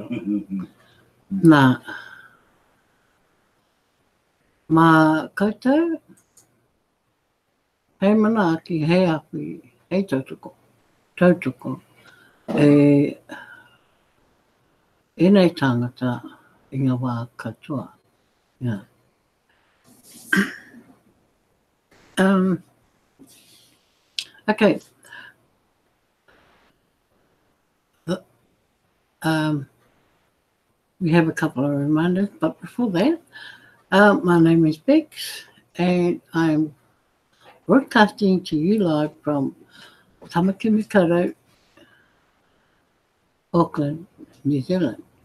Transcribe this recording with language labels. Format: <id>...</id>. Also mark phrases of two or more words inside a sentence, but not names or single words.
<mi>Nā, mā koutou, hei mana ki hei api, hei tautoko, e nei tangata i ngā wā katoa.</mi> <en>Yeah. Okay. We have a couple of reminders, but before that, my name is Bex, and I'm broadcasting to you live from Tamakimikaro, Auckland, New Zealand.</en>